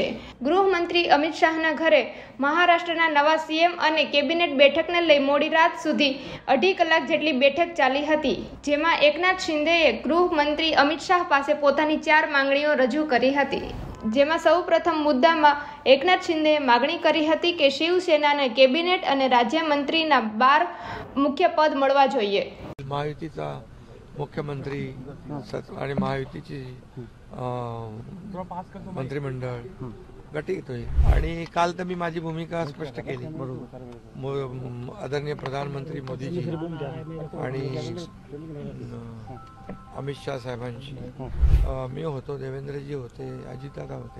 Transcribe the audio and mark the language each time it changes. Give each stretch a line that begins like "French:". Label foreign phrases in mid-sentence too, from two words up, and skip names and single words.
Gujarati: ગૃહમંત્રી અમિત શાહના ઘરે મહારાષ્ટ્રના નવા સીએમ અને કેબિનેટ બેઠકને લઈ મોડી રાત સુધી 2.5 કલાક જેટલી બેઠક ચાલી હતી, જેમાં એકનાથ શિંદેએ ગૃહમંત્રી અમિત શાહ પાસે પોતાની 4 માંગણીઓ રજૂ કરી હતી. જેમાં સૌ પ્રથમ મુદ્દામાં એકનાથ શિંદેએ માગણી કરી હતી કે શિવસેનાને કેબિનેટ અને રાજ્યમंत्रीના 12 મુખ્ય પદ મળવા જોઈએ.
Marathi: महायुतीचा मुख्यमंत्री आणि महायुतीची मंत्रिमंडळ गटीत होईल. आणि काल तर मी माझी भूमिका स्पष्ट केली. आदरणीय प्रधानमंत्री मोदीजी आणि अमित शाह साहेबांची मी होतो, देवेंद्रजी होते, अजितदादा होते.